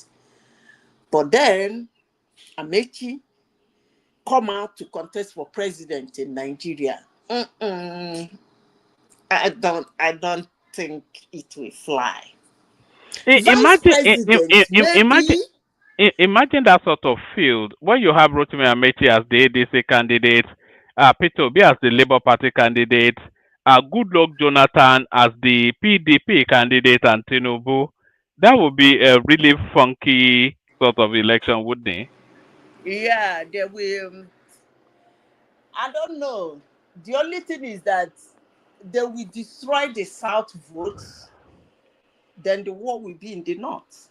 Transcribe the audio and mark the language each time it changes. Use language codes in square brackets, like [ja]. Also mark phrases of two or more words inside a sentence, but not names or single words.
[en] But then Amechi come out to contest for president in Nigeria. I don't think it will fly. Vice president, maybe. Imagine that sort of field when you have Rotimi Amechi as the ADC candidate, Peter Obi as the Labour Party candidate, Goodluck Jonathan as the PDP candidate, and Tinubu. That would be a really funky sort of election, wouldn't it? Yeah, they will. I don't know. The only thing is that they will destroy the South votes, then the war will be in the North.